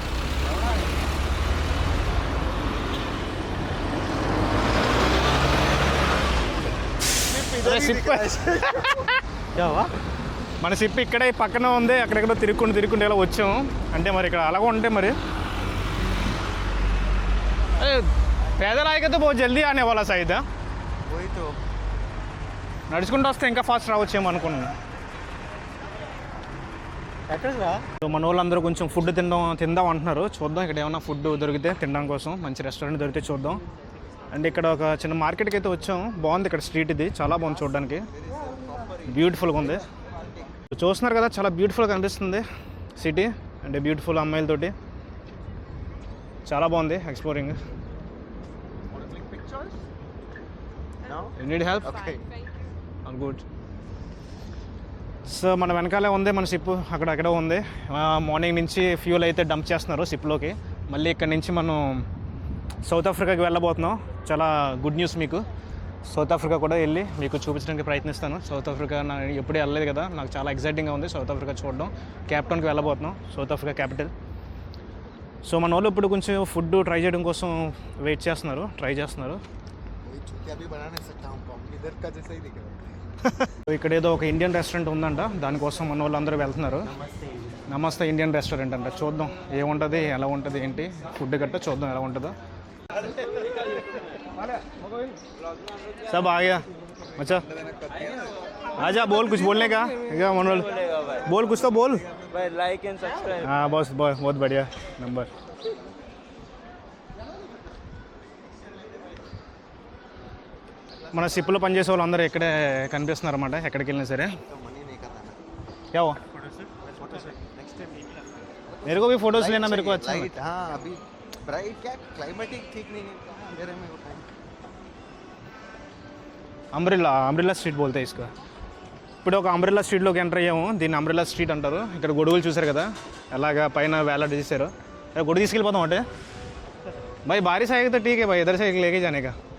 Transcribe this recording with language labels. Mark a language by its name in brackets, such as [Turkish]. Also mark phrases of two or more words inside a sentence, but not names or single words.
[Telugu] మన సిప్ ఇక్కడే పక్కన ఉంది, అక్కడెక్కడో తిరుక్కుంటూ ఇలా వచ్చాము. అంటే మరి ఇక్కడ అలాగ ఉంటే మరి [Hindi] पैदल आएगा तो बहुत जल्दी आने वाला शायद. वही तो [Telugu] నడుచుకుంటూ వస్తే ఇంకా ఫాస్ట్ రావచ్చేమో అనుకున్నాను. సో మన వాళ్ళందరూ కొంచెం ఫుడ్ తిందాం అంటున్నారు. చూద్దాం ఇక్కడ ఏమైనా ఫుడ్ దొరికితే తినడం కోసం, మంచి రెస్టారెంట్ దొరికితే చూద్దాం. అండ్ ఇక్కడ ఒక చిన్న మార్కెట్కి అయితే వచ్చాం. బాగుంది ఇక్కడ స్ట్రీట్, ఇది చాలా బాగుంది చూడడానికి, బ్యూటిఫుల్గా ఉంది. చూస్తున్నారు కదా, చాలా బ్యూటిఫుల్గా కనిపిస్తుంది సిటీ. అంటే బ్యూటిఫుల్ అమ్మాయిలతోటి చాలా బాగుంది ఎక్స్ప్లోరింగ్. [English] You need help? okay. All good. [Telugu] సో మన వెనకాలే ఉంది మన షిప్, అక్కడ ఉంది. మార్నింగ్ నుంచి ఫ్యూల్ అయితే డంప్ చేస్తున్నారు షిప్లోకి. మళ్ళీ ఇక్కడ నుంచి మనం సౌత్ ఆఫ్రికాకి వెళ్ళబోతున్నాం. చాలా గుడ్ న్యూస్ మీకు. సౌత్ ఆఫ్రికా కూడా వెళ్ళి మీకు చూపించడానికి ప్రయత్నిస్తాను. సౌత్ ఆఫ్రికా నాకు ఎప్పుడూ వెళ్ళలేదు కదా, నాకు చాలా ఎక్సైటింగ్గా ఉంది సౌత్ ఆఫ్రికా చూడడం. కేప్ టౌన్కి వెళ్ళబోతున్నాం, సౌత్ ఆఫ్రికా క్యాపిటల్. సో మన వాళ్ళు ఇప్పుడు కొంచెం ఫుడ్ ట్రై చేయడం కోసం వెయిట్ చేస్తున్నారు, ట్రై చేస్తున్నారు. ఇక్కడ ఏదో ఒక ఇండియన్ రెస్టారెంట్ ఉందంట, దానికోసం మన వాళ్ళందరూ వెళ్తున్నారు. నమస్తే ఇండియన్ రెస్టారెంట్ అంట. చూద్దాం ఏముంటుంది, ఎలా ఉంటుంది, ఏంటి ఫుడ్ గట్ట చూద్దాం ఎలా ఉంటుందో. [Hindi] सब आ गया. अच्छा आजा, बोल कुछ बोलने का क्या मनोल, बोल कुछ तो बोल. भाई [English] like and subscribe. [Hindi] हाँ बस बहुत बढ़िया नंबर. [Telugu] మన షిప్లో పనిచేసే వాళ్ళు అందరూ ఇక్కడే కనిపిస్తున్నారు అన్నమాట, ఎక్కడికి వెళ్ళినా సరే. [Hindi] क्या हुआ? मेरे को भी फोटोज लेना, मेरे को अच्छा. हाँ अभी ब्राइट क्या क्लाइमेटिक ठीक नहीं है, अंधेरे में होता है. అంబ్రెల్లా స్ట్రీట్ बोलते इसका. [Telugu] ఇప్పుడు ఒక అంబ్రెల్లా స్ట్రీట్లోకి ఎంటర్ అయ్యాము. దీన్ని అంబ్రెల్లా స్ట్రీట్ అంటారు. ఇక్కడ గొడుగులు చూసారు కదా, ఎలాగా పైన వేలాడి చేశారు. గొడుగు తీసుకెళ్ళిపోతాం అంటే [Hindi] भाई बारिश आएगी तो ठीक है भाई, इधर से लेके जाने का.